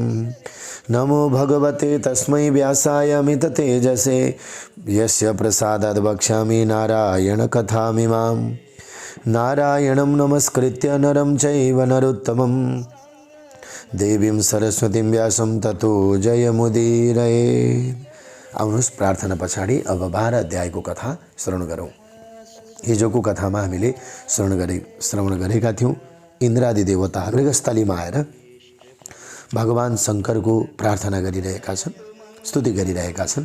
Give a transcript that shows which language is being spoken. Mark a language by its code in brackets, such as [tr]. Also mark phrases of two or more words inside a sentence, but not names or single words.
[sa] नमो भगवते तस्मै व्यासाय अमिततेजसे यस्य प्रसादात् वक्ष्यामि नारायणकथामिमाम्। नारायणं नमस्कृत्य नरं चैव नरोत्तमं देवीं सरस्वतीं व्यासं ततो जयमुदीरये। [ne] आउनुहोस् प्रार्थना पछाडि अब 12 अध्यायको कथा श्रवण गरौँ। हिजोको कथामा हामीले श्रवण गरेका थियौँ। इन्द्रादि देवताहरू मृगस्थलीमा आएर भगवान शङ्करको प्रार्थना गरिरहेका छन्, स्तुति गरिरहेका छन्।